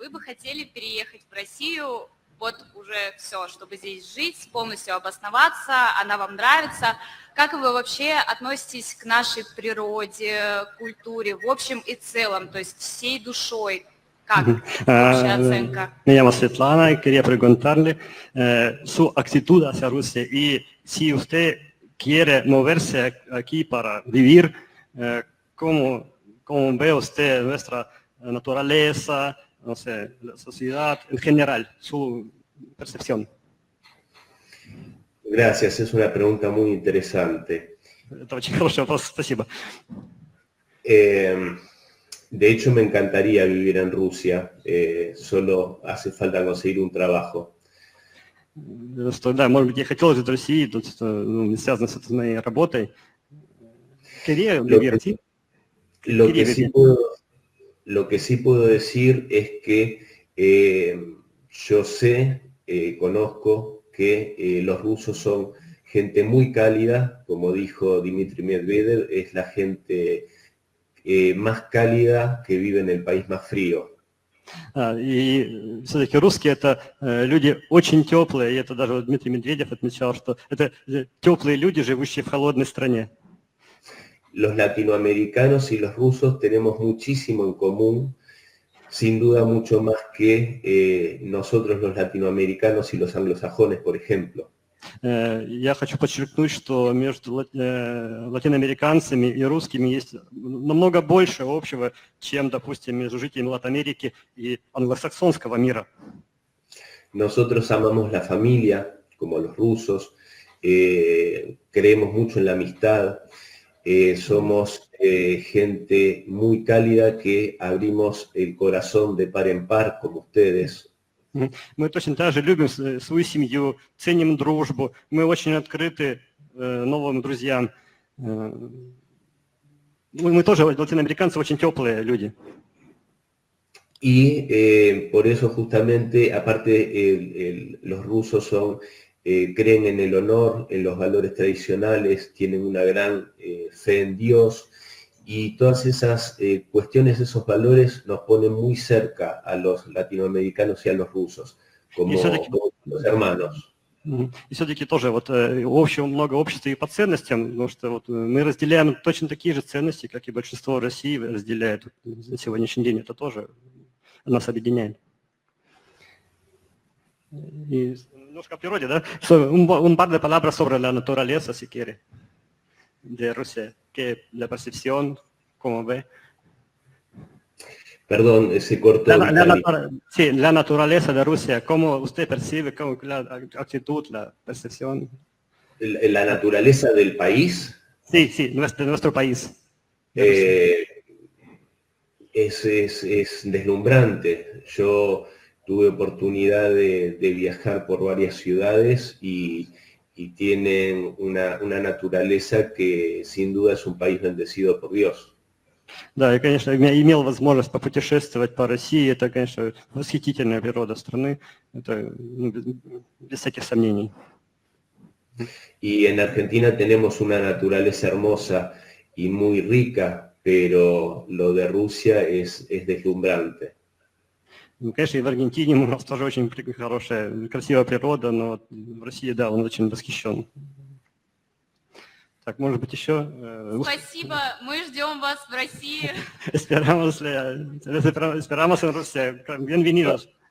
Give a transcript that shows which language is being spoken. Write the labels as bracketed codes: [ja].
[ru] Вы бы хотели переехать в Россию, вот уже все, чтобы здесь жить, полностью обосноваться, она вам нравится. Как вы вообще относитесь к нашей природе, культуре, в общем и целом, то есть всей dушой? Как ваша оценка? [es] Me llamo Svetlana y quería preguntarle su actitud hacia Rusia y si usted quiere moverse aquí para vivir, ¿cómo ve usted nuestra naturaleza, no sé, la sociedad en general, su percepción? Gracias, es una pregunta muy interesante. [ru] Это очень хороший вопрос, спасибо. [es] De hecho, me encantaría vivir en Rusia, solo hace falta conseguir un trabajo. [ru] Да, может быть, я хотел жить в России, тут связано с моей работой. [es] Lo que sí puedo decir es que yo sé, conozco que los rusos son gente muy cálida, como dijo Dmitry Medvedev, es la gente más cálida que vive en el país más frío. [ru] И все-таки русские это люди очень теплые, и это даже вот Дмитрий Медведев отмечал, что это теплые люди, живущие в холодной стране. [es] Los latinoamericanos y los rusos tenemos muchísimo en común, sin duda mucho más que nosotros los latinoamericanos y los anglosajones, por ejemplo. [ru] Я хочу подчеркнуть, что между латиноамериканцами и русскими есть намного больше общего, чем, допустим, между жителями Латинамерики и англосаксонского мира. [es] Nosotros amamos la familia, como los rusos, creemos mucho en la amistad, somos gente muy cálida que abrimos el corazón de par en par, como ustedes. [ru] Мы точно так же любим свою семью, ценим дружбу, мы очень открыты новым друзьям. Мы тоже, латиноамериканцы, очень теплые люди. [es] Y por eso justamente, aparte, los rusos creen en el honor, en los valores tradicionales, tienen una gran fe en Dios, y todas esas cuestiones, esos valores nos ponen muy cerca a los latinoamericanos y a los rusos, como los hermanos. [ru] И все-таки тоже вот много общества и по ценностям, потому что вот мы разделяем точно такие же ценности, как и большинство России разделяет на сегодняшний день. Это тоже нас объединяет. [es] Y [ru] немножко о природе, да? [es] Un par de palabras sobre la naturaleza, si quiere, de Rusia, que la percepción, como ve. Perdón, se cortó. Sí, la naturaleza de Rusia, ¿cómo usted percibe la actitud, la percepción? ¿La naturaleza del país? Sí, sí, de nuestro país. Es deslumbrante. Yo tuve oportunidad de viajar por varias ciudades y tienen una naturaleza que sin duda es un país bendecido por Dios. [ru] Да, я, конечно, имел возможность попутешествовать по России. Это, конечно, восхитительная природа страны. Это без всяких сомнений. [es] Y en Argentina tenemos una naturaleza hermosa y muy rica, pero lo de Rusia es deslumbrante. [ru] Конечно, и в Аргентине у нас тоже очень хорошая, красивая природа, но в России, да, он очень восхищен. Так, может быть, еще... Спасибо, мы ждем вас в России. [es] Esperamos en Rusia. Bienvenidos.